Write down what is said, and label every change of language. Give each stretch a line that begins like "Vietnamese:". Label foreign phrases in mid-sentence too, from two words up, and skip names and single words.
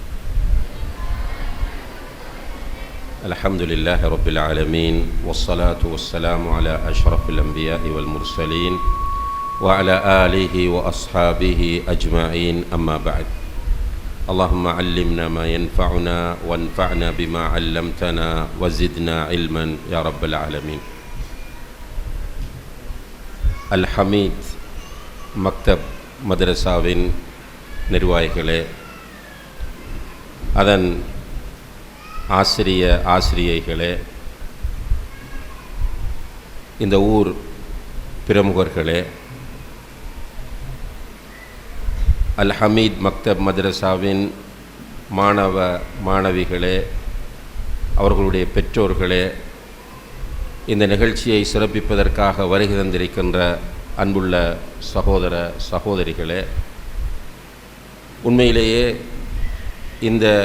Arabic: الحمد لله رب العالمين، والصلاة والسلام على أشرف الأنبياء والمرسلين وعلى آله وأصحابه أجمعين، أما بعد. اللهم علمنا ما ينفعنا وانفعنا بما علمتنا وزدنا علما يا رب العالمين.
Tamil: الحميد மக்தப் மதரசாவின் நிர்வாகிகளே, அதன் ஆசிரியைகளே, இந்த ஊர் பிரமுகர்களே, அல் ஹமீத் மக்தப் மதரசாவின் மாணவ மாணவிகளே, அவர்களுடைய பெற்றோர்களே, இந்த நிகழ்ச்சியை சிறப்பிப்பதற்காக வருகை தந்திருக்கின்ற அன்புள்ள சகோதர சகோதரிகளே, உண்மையிலேயே இந்த